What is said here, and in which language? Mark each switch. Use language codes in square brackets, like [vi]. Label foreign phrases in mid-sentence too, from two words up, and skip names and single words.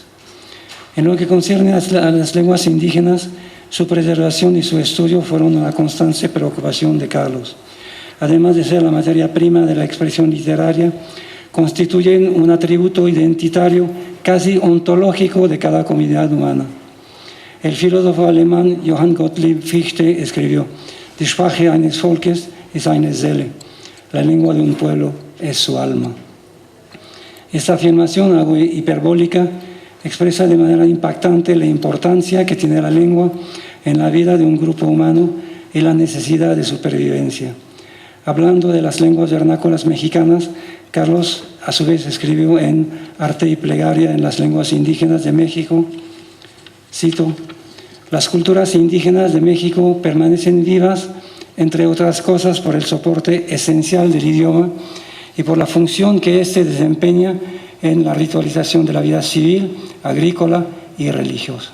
[es] En lo que concierne a las lenguas indígenas, su preservación y su estudio fueron una constante preocupación de Carlos. Además de ser la materia prima de la expresión literaria, constituyen un atributo identitario casi ontológico de cada comunidad humana. El filósofo alemán Johann Gottlieb Fichte escribió: [de] Die Sprache eines Volkes ist eine Seele. [es] La lengua de un pueblo es su alma. Esta afirmación, algo hiperbólica, expresa de manera impactante la importancia que tiene la lengua en la vida de un grupo humano y la necesidad de supervivencia. Hablando de las lenguas vernáculas mexicanas, Carlos a su vez escribió en Arte y Plegaria en las lenguas indígenas de México, cito: las culturas indígenas de México permanecen vivas, entre otras cosas, por el soporte esencial del idioma y por la función que éste desempeña en la ritualización de la vida civil, agrícola y religiosa.